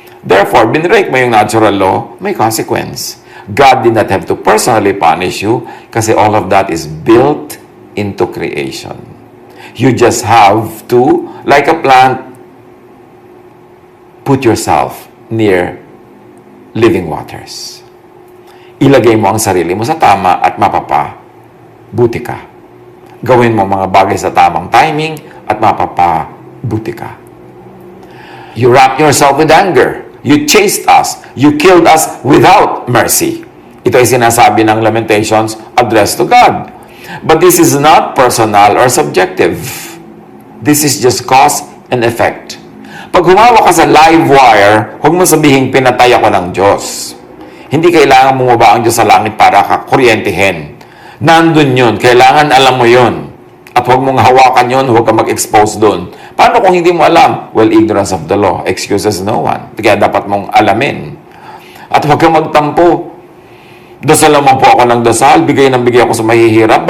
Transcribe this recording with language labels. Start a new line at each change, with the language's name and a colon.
English: Therefore,
Filipino: binrake mo yung natural law, may consequence.
English: God did not have to personally punish you kasi all of that is built into creation. You just have to, like a plant, put yourself near living waters.
Filipino: Ilagay mo ang sarili mo sa tama at mapapabuti ka. Gawin mo mga bagay sa tamang timing at mapapabuti ka.
English: You wrap yourself with anger. You chased us. You killed us without mercy.
Filipino: Ito ay sinasabi ng
English: Lamentations addressed to God. But this is not personal or subjective. This is just cause and effect.
Filipino: Pag humawa ka sa live wire, huwag mo sabihin, pinatay ako ng Diyos. Hindi kailangan bumaba ang Diyos sa langit para ka kuryentehin. Nandun yun. Kailangan alam mo yun. At huwag mong hawakan yun, huwag ka mag-expose doon. Paano kung hindi mo alam?
English: Well, ignorance of the law excuses no one.
Filipino: Kaya dapat mong alamin. At huwag kang magtampo. Dasal naman po ako ng dasal, bigay ako sa mahihirap.